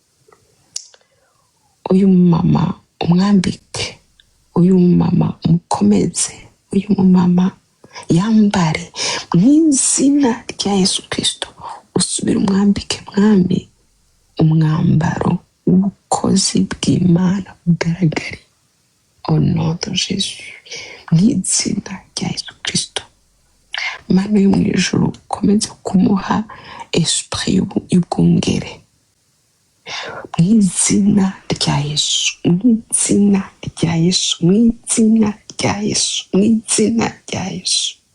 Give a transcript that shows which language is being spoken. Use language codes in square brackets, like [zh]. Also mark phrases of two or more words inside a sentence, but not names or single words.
[rn] Uyu mama umwambike, uyu mama umukomeze, uyu mama yambare mw'izina rya Yesu Kristo. Usubire umwambike mwami umwambaro w'ubukozi bw'Imana bugaragare [fr] au nom de Jésus, [rn] mw'izina rya Yesu Kristo. Mana yo mw'ijuru ukomeze kumuha esprit y'ubwungere mw'izina rya Yesu, mw'izina rya Yesu, mw'izina rya Yesu, mw'izina rya Yesu.